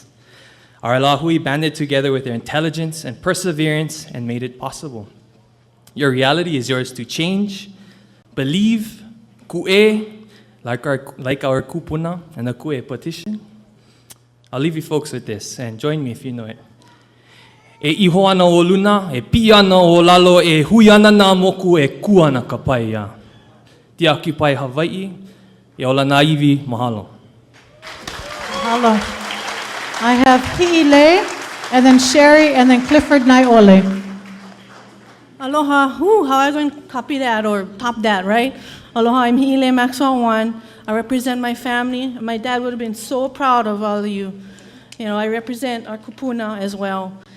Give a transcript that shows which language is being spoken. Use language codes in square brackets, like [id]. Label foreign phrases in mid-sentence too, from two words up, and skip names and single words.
[en] Our lahui banded together with their intelligence and perseverance and made it possible. Your reality is yours to change, believe, ku'e, like our kupuna and the ku'e petition. I'll leave you folks with this, and join me if you know it. [haw] E iho ana o luna, e pi ana o lalo, e hui ana nā moku, e ku ana ka pai ia. Ti aki pai Hawaii, e ola nā iwi, mahalo. Mahalo. [en] I have Hi'ile, and then Sherry, and then Clifford Naiole. Aloha. How am I going to copy that or top that, right? Aloha, I'm Hi'ile Maxwell Wan. I represent my family. My dad would have been so proud of all of you. You know, I represent our kupuna as well.